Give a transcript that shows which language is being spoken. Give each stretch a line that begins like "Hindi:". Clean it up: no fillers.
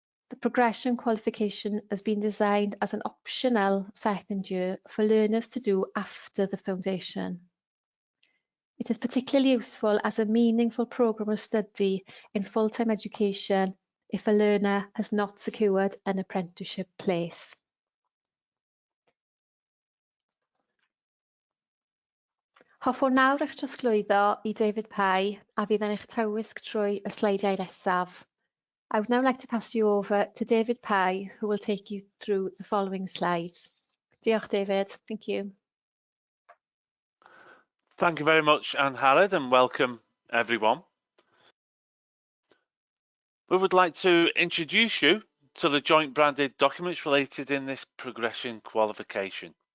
English: The progression qualification has been designed as an optional second year for learners to do after the foundation. It is particularly useful as a meaningful programme of study in full-time education if a learner has not secured an apprenticeship place.
Welsh: Hoffwn nawr eich trosglwyddo i David Pye a fydd yn eich tywysg trwy y sleidiau nesaf.
English: I would now like to pass you over to David Pye, who will take you through the following slides.
Welsh: Diolch, David.
English: Thank you. Thank you very much, Anne Harrod, and welcome everyone. We would like to introduce you to the joint branded documents related in this progression qualification.